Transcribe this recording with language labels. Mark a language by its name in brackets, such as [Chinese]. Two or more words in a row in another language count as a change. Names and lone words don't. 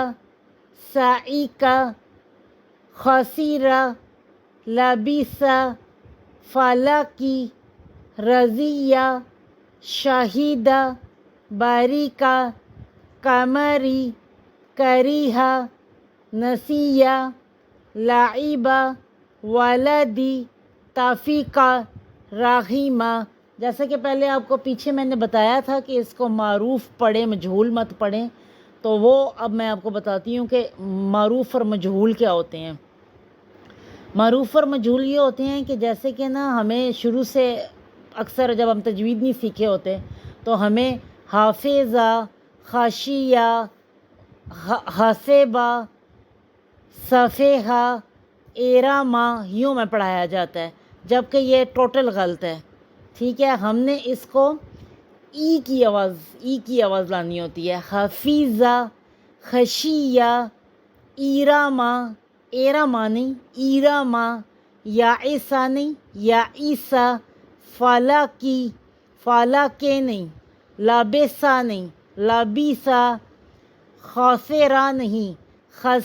[Arabic] سائقہ، خسیرہ، لبیثہ، فلکی، رضیہ، شہیدہ، باریکہ، قمری، کریہہ، نسیہ، لعبہ، ولدی، تفیقہ، رحیمہ۔ [Urdu] جیسا کہ پہلے آپ کو پیچھے میں نے بتایا تھا کہ اس کو معروف پڑھیں، مجہول مت پڑھیں، تو وہ اب میں آپ کو بتاتی ہوں کہ معروف اور مجہول کیا ہوتے ہیں۔ معروف اور مجہول یہ ہوتے ہیں کہ جیسے کہ نا ہمیں شروع سے اکثر جب ہم تجوید نہیں سیکھے ہوتے تو ہمیں حافظہ، [Arabic] خاشیہ، حسیبہ، صفیحہ، ایرمہ [Urdu] یوں میں پڑھایا جاتا ہے، جبکہ یہ ٹوٹل غلط ہے، ٹھیک ہے۔ ہم نے اس کو ای کی آواز لانی ہوتی ہے۔ [Arabic] حفیظہ، خشیہ، ایرمہ، ایرمہ [Urdu] نہیں، ایرمہ، [Arabic] یائسہ نہیں، یائسہ، فلکی، فلکے [Urdu] نہیں، لبسہ نہیں، لبیثہ، خاسرہ نہیں، خسیرہ۔